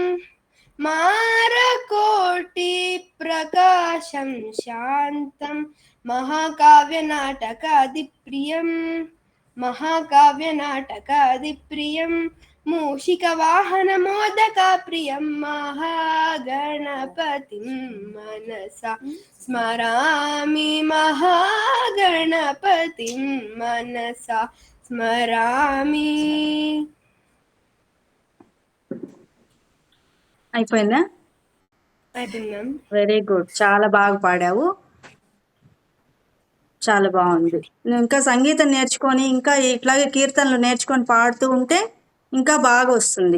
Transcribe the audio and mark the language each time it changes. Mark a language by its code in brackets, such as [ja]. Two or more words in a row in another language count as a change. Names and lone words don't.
[sa] मारकोटिप्रकाशं शान्तं महाकाव्यनाटकादिप्रियं मूषिकवाहनमोदकाप्रियं महागणपतिं मनसा स्मरामि महागणपतिं मनसा స్మరామి. [te] అయిపోయిందా? అయిపోయింది మ్యామ్. [en] very good, [te] చాలా బాగా పాడావు, చాలా బాగుంది. నువ్వు ఇంకా సంగీతం నేర్చుకొని ఇంకా ఇట్లాగే కీర్తనలు నేర్చుకొని పాడుతూ ఉంటే ఇంకా బాగా వస్తుంది.